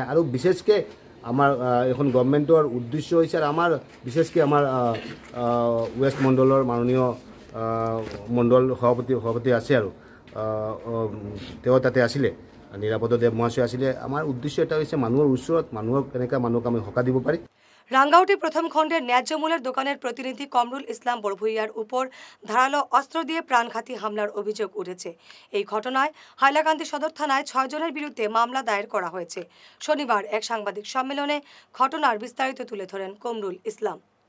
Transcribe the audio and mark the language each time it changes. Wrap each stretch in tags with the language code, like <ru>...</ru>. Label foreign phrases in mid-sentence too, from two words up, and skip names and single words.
<as>আৰু বিশেষকৈ আমাৰ এখন গভৰ্ণমেণ্টৰ উদ্দেশ্য হৈছে আৰু আমাৰ বিশেষকৈ আমাৰ ৱেষ্ট মণ্ডলৰ মাননীয় মণ্ডল সভাপতি আছে আৰু তেওঁ তাতে আছিলে, নিৰাপদ দেৱ মহাশয় আছিলে। আমাৰ উদ্দেশ্য এটা হৈছে মানুহৰ ওচৰত মানুহক আমি সকাহ দিব পাৰি।</as> <bn>রাঙ্গাউটি প্রথম খণ্ডের ন্যায্য মূল্যের দোকানের প্রতিনিধি কমরুল ইসলাম বড়ভূইয়ার উপর ধারালো অস্ত্র দিয়ে প্রাণঘাতী হামলার অভিযোগ উঠেছে। এই ঘটনায় হাইলাকান্দি সদর থানায় 6 জনের বিরুদ্ধে মামলা দায়ের করা হয়েছে। শনিবার এক সাংবাদিক সম্মেলনে ঘটনার বিস্তারিত তুলে ধরেন কমরুল ইসলাম।</bn>